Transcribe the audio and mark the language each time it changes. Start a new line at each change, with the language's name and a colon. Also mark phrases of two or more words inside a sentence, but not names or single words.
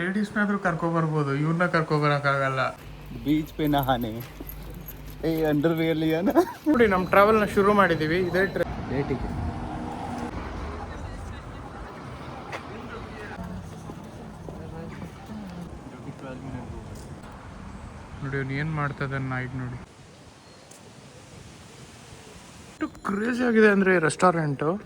Kannada: ಲೇಡೀಸ್ನಾದ್ರೂ ಕರ್ಕೊಬರ್ಬೋದು, ಇವ್ರನ್ನ ಕರ್ಕೊಬರಕ್ಕಾಗಲ್ಲ.
Hindi: बीच पे नहाने ए अंडरवेयर लिया ना.
Kannada: ನೋಡಿ ನಮ್ಮ ಟ್ರಾವೆಲ್ನ ಶುರು ಮಾಡಿದ್ದೀವಿ. ಇದೇ डेटिंग ನೋಡಿ ಅವ್ನು ಏನು ಮಾಡ್ತಾ ಇದ್ದಾನೆ ನಾಯಿಗೆ ನೋಡಿ. ಎಷ್ಟು ಕ್ರೇಜಿ ಆಗಿದೆ ಅಂದರೆ ರೆಸ್ಟೋರೆಂಟು.